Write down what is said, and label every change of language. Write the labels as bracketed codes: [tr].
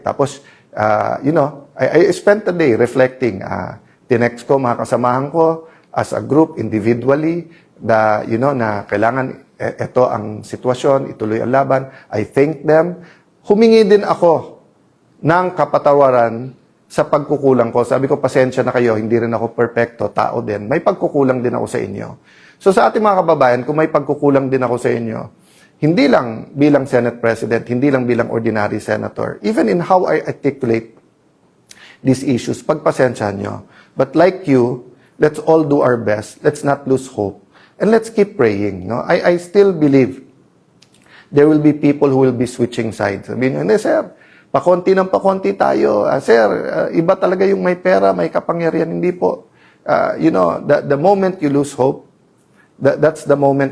[en] Tapos, I spent a day reflecting. [tl] Tinext ko mga kasamahan ko [en] as a group, individually, [tl] na kailangan ito ang sitwasyon, ituloy ang laban. [en] I thank them. [tl] Humingi din ako ng kapatawaran sa pagkukulang ko. Sabi ko, pasensya na kayo, hindi rin ako perfecto, tao din. May pagkukulang din ako sa inyo. So sa ating mga kababayan, kung may pagkukulang din ako sa inyo, hindi lang bilang Senate President, hindi lang bilang ordinary senator, [en] even in how I articulate these issues, [tl] pagpasensyahan nyo. [en] But like you, let's all do our best. Let's not lose hope. And let's keep praying. No? I still believe there will be people who will be switching sides. [tl] Sabihin nyo, hindi sir, pakonti ng pakonti tayo. Sir, iba talaga yung may pera, may kapangyarihan. Hindi po. [en] The moment you lose hope, that's the moment.